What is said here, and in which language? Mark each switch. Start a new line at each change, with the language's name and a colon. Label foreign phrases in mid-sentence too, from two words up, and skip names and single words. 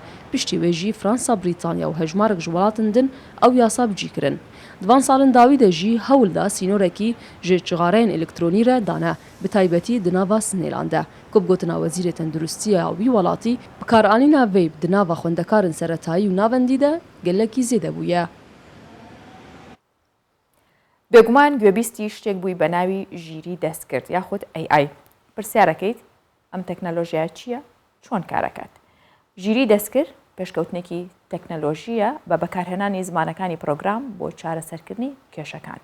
Kurdish: Piştî wê jî Fransa, Brîtanya û hejmarek ji welatên din ew yasa bicî kirin. Di van salên dawî de jî hewl da sînorekî ji cigareyên elektrînî re dane, bi taybetî di nava Sinêlan de. Ku bi gotina Wezîrê Tenduristiya wî welatî, bikaranîna vêp di nava xwendekarên seretayî û navendî de gelekî zêde bûye.
Central Kurdish: بێگومان گوێبیستی شتێک بووی بە ناوی ژیری دەستکرد یاخود AI. پرسیارەکەیت ئەم تەکنەلۆژیا چییە؟ چۆن کارەکات؟ ژیری دەستکرد پێشکەوتنێکی تەکنەلۆژیە بە بەکارهێنانی زمانەکانی پرۆگرام بۆ چارەسەرکردنی کێشەکان.